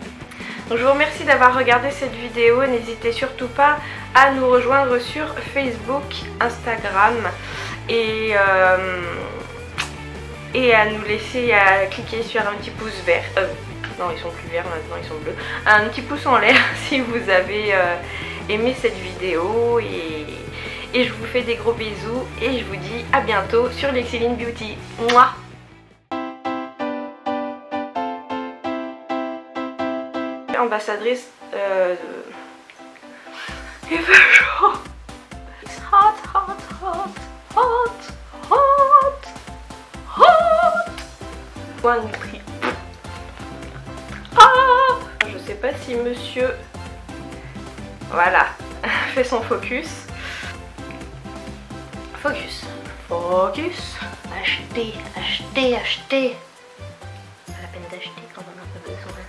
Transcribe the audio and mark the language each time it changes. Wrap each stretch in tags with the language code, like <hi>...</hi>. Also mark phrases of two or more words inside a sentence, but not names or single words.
<fr>Donc je vous remercie d'avoir regardé cette vidéo, n'hésitez surtout pas à nous rejoindre sur Facebook, Instagram et à nous laisser cliquer sur un petit pouce vert, non ils sont plus verts maintenant, ils sont bleus, un petit pouce en l'air si vous avez aimé cette vidéo, et je vous fais des gros bisous et je vous dis à bientôt sur Lexieline Beauty. Mouah. Ambassadrice il fait chaud.</fr> <en>It's hot, hot, hot, hot, hot, hot.</en> <fr>One prix. Ah, je sais pas si monsieur, voilà, fait son focus. Focus, focus. Acheter, acheter, acheter. Pas la peine d'acheter quand on a pas besoin.</fr>